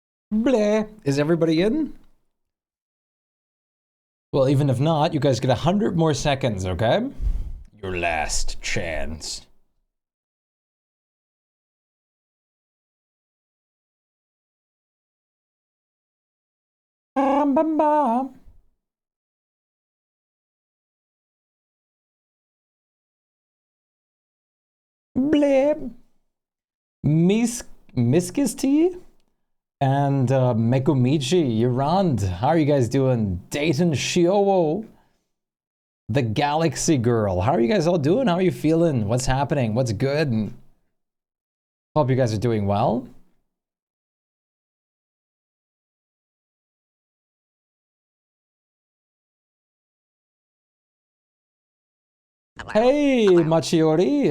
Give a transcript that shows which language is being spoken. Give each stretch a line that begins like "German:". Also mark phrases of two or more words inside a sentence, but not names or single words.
English: Bleh. Is everybody in? Well, even if not, you guys get 100 more seconds, okay? Your last chance. Bam, bam, bam. Bleh. Miskisti and Mekumichi, Yurand. How are you guys doing? Dayton Shiowo, the Galaxy Girl. How are you guys all doing? How are you feeling? What's happening? What's good? Hope you guys are doing well. Hey, Machiori.